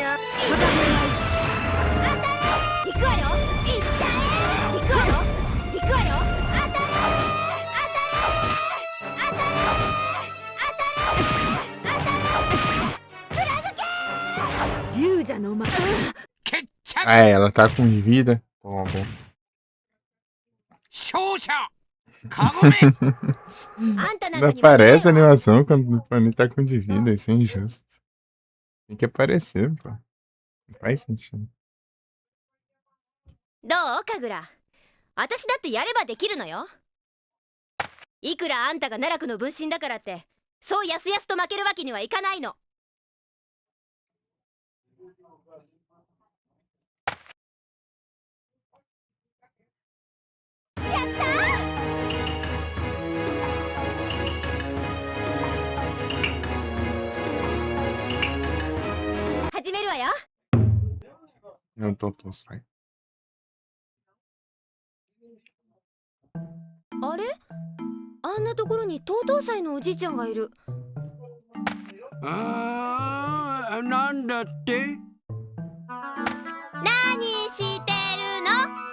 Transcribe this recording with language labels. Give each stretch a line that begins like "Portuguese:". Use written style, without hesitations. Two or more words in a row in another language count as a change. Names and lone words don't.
Japanese: 行くわよ行くわよ行くわよ。龍者の舞決着。
Portuguese: Ah, ela tá com vida. Toma, bom.
Japanese: 勝者カゴメ。あんたなん
Portuguese: Não
Japanese: かに負けない
Portuguese: aparece a
Japanese: わ。
Portuguese: animação quando o Pani tá com de vida. Isso é injusto. Tem que aparecer, pô. Faz sentido.
Japanese: どう神楽、私だってやればできるのよ。いくらあんたが奈落の分身だからってそうやすやすと負けるわけにはいかないの。やったー、始めるわよ。
Portuguese: Eu tô sai.
Japanese: あれ、あんなところにとうとう祭のおじいちゃんがいる。ああ、なんだって？何してるの？